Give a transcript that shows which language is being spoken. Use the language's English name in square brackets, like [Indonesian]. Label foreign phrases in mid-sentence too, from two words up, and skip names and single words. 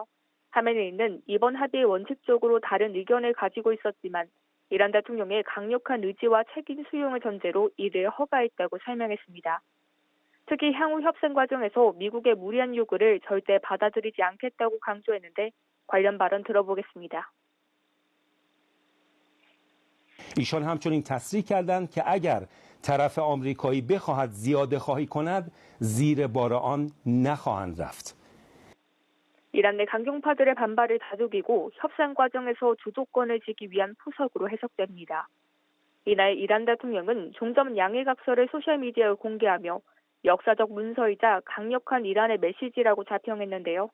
[Korean] 하메네이는 이번 합의에 원칙적으로 다른 의견을 가지고 있었지만 이란 대통령의 강력한 의지와 책임 수용을 전제로 이를 허가했다고 설명했습니다. 특히 향후 협상 과정에서 미국의 무리한 요구를 절대 받아들이지 않겠다고 강조했는데 관련 발언 들어보겠습니다. [Persian] ایشان همچنین تصریح کردند که اگر طرف آمریکایی بخواهد زیاده خواهی کند زیر بار آن نخواهند رفت. [Korean] 이란 내 강경파들의 반발을 다독이고 협상 과정에서 주도권을 지기 위한 포석으로 해석됩니다. 이날 이란 대통령은 종전 양해각서를 소셜미디어에 공개하며 역사적 문서이자 강력한 이란의 메시지라고 자평했는데요.